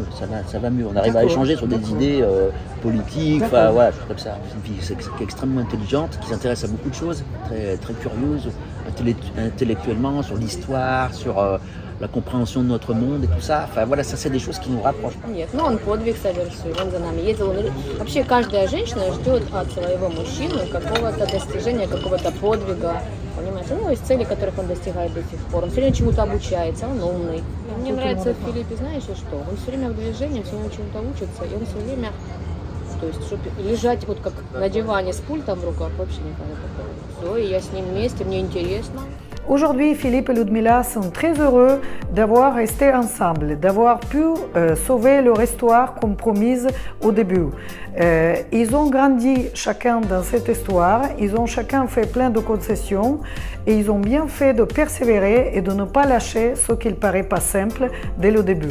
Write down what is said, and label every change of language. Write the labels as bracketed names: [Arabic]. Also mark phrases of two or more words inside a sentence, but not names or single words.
[French] Ça va mieux. On arrive à échanger sur des idées politiques, voilà, choses comme ça. C'est une fille qui est extrêmement intelligente, qui s'intéresse à beaucoup de choses, très, très curieuse, intellectuellement, sur l'histoire, sur la compréhension de notre monde et tout ça. Enfin voilà, ça c'est des choses qui nous rapprochent. [Russian] Нет, ну он подвиг совершил, он за нами ездил. Вообще каждая женщина ждет от своего мужчины какого-то достижения, какого-то подвига. Понимаете? Ну, есть цели, которых он достигает до сих пор. Он все время чему-то обучается, он умный. Мне нравится в Филиппе, знаешь, что? Он все время в движении, все время чему-то учится, и он все время, то есть, чтобы лежать вот как на диване с пультом в руках, вообще никогда такого. Все, и я с ним вместе, мне интересно. [French] Aujourd'hui, Philippe et Ludmila sont très heureux d'avoir resté ensemble, d'avoir pu sauver leur histoire comme promise au début. Ils ont grandi chacun dans cette histoire, ils ont chacun fait plein de concessions et ils ont bien fait de persévérer et de ne pas lâcher ce qui ne paraît pas simple dès le début.